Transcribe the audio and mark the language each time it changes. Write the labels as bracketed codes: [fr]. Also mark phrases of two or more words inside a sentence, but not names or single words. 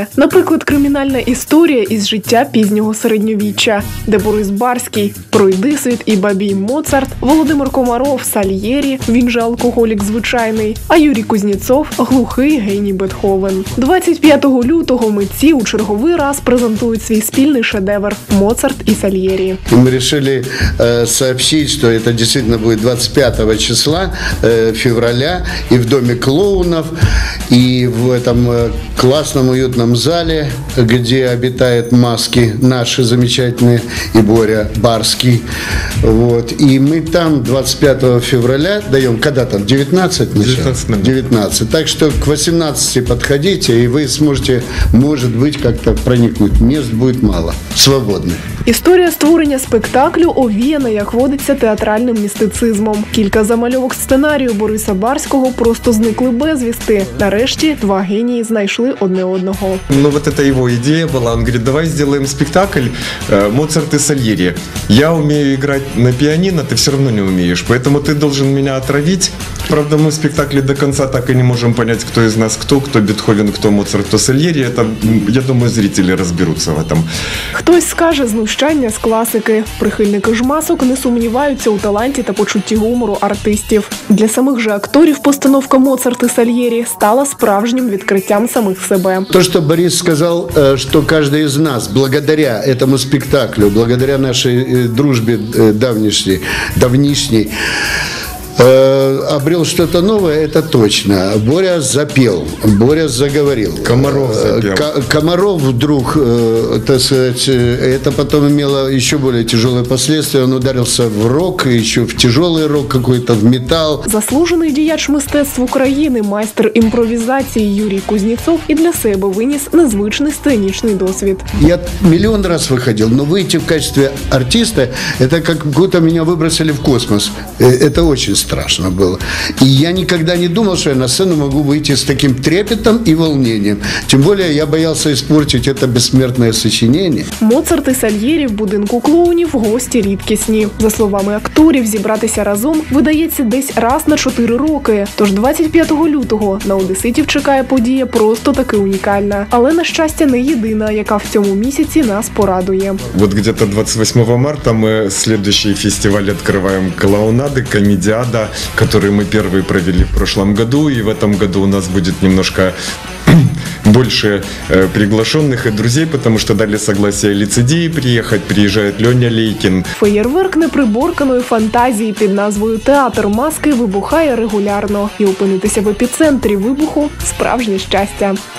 [uk] Наприклад, кримінальна історія із життя пізнього середньовіччя, де Борис Барський, Пройдисвіт і бабій Моцарт, Володимир Комаров, Сальєрі, він же алкоголік звичайний, а Юрій Кузнєцов – глухий геній Бетховен. 25 лютого митці у черговий раз презентують свій спільний шедевр «Моцарт и Сальери». [ru] Мы решили сообщить, что это действительно будет 25 числа февраля и в Доме клоунов, и в этом классном уютном зале, где обитают маски наши замечательные, и Боря Барский. Вот. И мы там 25 февраля даем, когда там, 19? 19. Так что к 18 подходите, и вы сможете, может быть, как-то проникнуть. Мест будет мало, свободных. [uk] Історія створення спектаклю овіяна, як водиться, театральним містицизмом. Кілька замальовок сценарію Бориса Барського просто зникли безвісти. Нарешті два генії знайшли одне одного. [ru] Ну вот это его идея была. Он говорит, давай сделаем спектакль «Моцарт и Сальери». Я умею играть на пианино, ты все равно не умеешь, поэтому ты должен меня отравить. Правда, мы в спектакле до конца так и не можем понять, кто из нас кто Бетховен, кто Моцарт, кто Сальери. Это, я думаю, зрители разберутся в этом. [uk] Хтось скаже знущання з класики. Прихильники ж масок не сумніваються у таланті та почутті гумору артистів. Для самих же акторів постановка «Моцарт и Сальери» стала справжнім відкриттям самих себе. [ru] То, что Борис сказал, что каждый из нас, благодаря этому спектаклю, благодаря нашей дружбе давнишней, обрел что-то новое, это точно. Боря запел, Боря заговорил. Комаров запел. Комаров вдруг, так сказать, это потом имело еще более тяжелые последствия. Он ударился в рок, еще в тяжелый рок какой-то, в металл. [uk] Заслужений діяч мистецтв України, майстер імпровізації Юрій Кузнєцов і для себе виніс незвичний сценічний досвід. [ru] Я миллион раз выходил, но выйти в качестве артиста, это как будто меня выбросили в космос. Это очень страшно было. И я никогда не думал, что я на сцену могу выйти с таким трепетом и волнением. Тем более я боялся испортить это бессмертное сочинение. [uk] «Моцарт и Сальєрі» в будинку клоунів гості рідкісні. За словами акторів, зібратися разом видається десь раз на 4 роки. Тож 25 лютого на одеситів чекає подія просто таки унікальна. Але, на щастя, не єдина, яка в цьому місяці нас порадує. [ru] Вот где-то 28 марта мы следующий фестиваль открываем «Клоунады», «Комедиада», который мы первый провели в прошлом году. И в этом году у нас будет немножко больше приглашенных и друзей, потому что дали согласие лицедеи приехать, приезжает Леня Лейкин. [uk] Феєрверк неприборканої фантазії під назвою «Театр маски» вибухає регулярно. І опинитися в епіцентрі вибуху – справжнє щастя.